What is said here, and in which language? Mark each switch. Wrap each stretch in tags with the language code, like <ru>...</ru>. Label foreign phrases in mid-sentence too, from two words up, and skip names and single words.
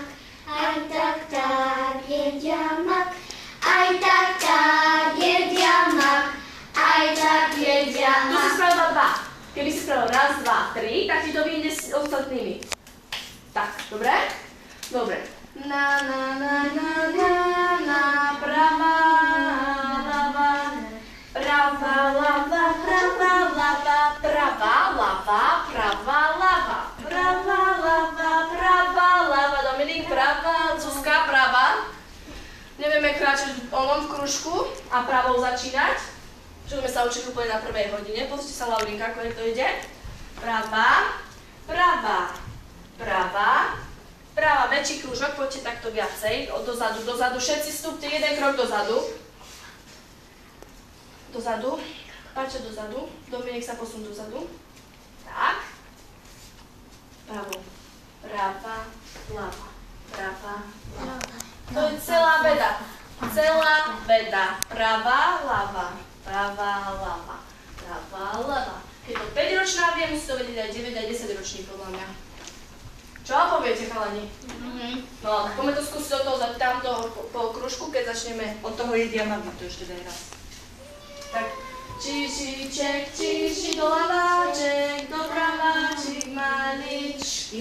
<sk>Aj tak jeďamak. Aj tak jeďamak. Aj tak Tu si jeďamak. spravila 2. Keby si spravil 1, 2, 3, tak ti to vyjde s ostatnými. Tak, dobre? Dobre. Na, prava, lava, prava, lava, prava, lava, prava, lava, prava, lava, prava, lava, prava, lava, Dominik, prava, Zuzka, prava. Nevieme kráčať onom v kružku a pravou začínať. Čo sme sa učili úplne na prvej hodine. Pozrite sa, Laurinka, ako to ide. Prava, prava, prava, prava, väčší krúžok, poďte takto viacej, dozadu, dozadu, všetci vstúpte jeden krok dozadu. Dozadu, Paťo dozadu, Dominik sa posun dozadu. Tak. Pravo, prava, lava, prava, lava. To je celá veda. Celá veda. Prava, lava, prava, lava, prava, lava. Keď to 5-ročná vie, musí to vedieť aj 9 aj 10 ročný podľa mňa. Čo poviete, chalani? No, tak poďme to skúsiť do toho, tamto po kružku, keď začneme. Od toho jediamaku to ešte daj raz. Tak, čižiček, čiži doľaváček, dopraváčik maličký.</sk>